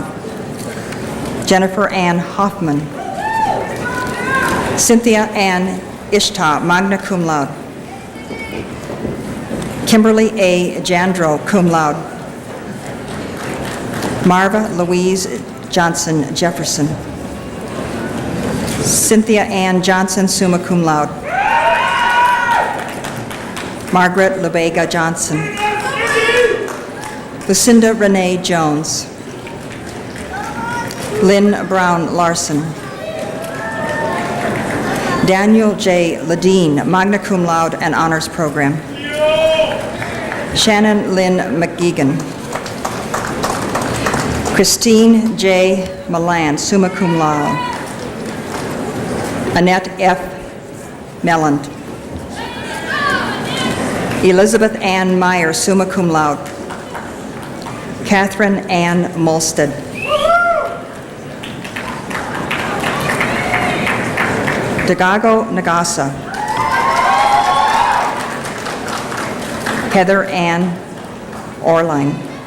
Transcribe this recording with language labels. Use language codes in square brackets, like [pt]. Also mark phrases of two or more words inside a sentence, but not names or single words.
[en] Jennifer Ann Hoffman. Cynthia Ann Ishta, [la] magna cum laude. [en] Kimberly A. Jandro, [la] cum laude. [en] Marva Louise Johnson Jefferson. Cynthia Ann Johnson, [la] summa cum laude. [en] Margaret Lubega Johnson. Lucinda Renee Jones. Lynn Brown Larson. Daniel J. Ledeen, [la] magna cum laude [en] and honors program. Shannon Lynn McGeegan. Christine J. Milan, [la] summa cum laude. Annette F. [en] Melland. Elizabeth Ann Meyer, [la] summa cum laude. [en] Catherine Ann Molstead. Dagago Nagasa. Heather Ann Orline.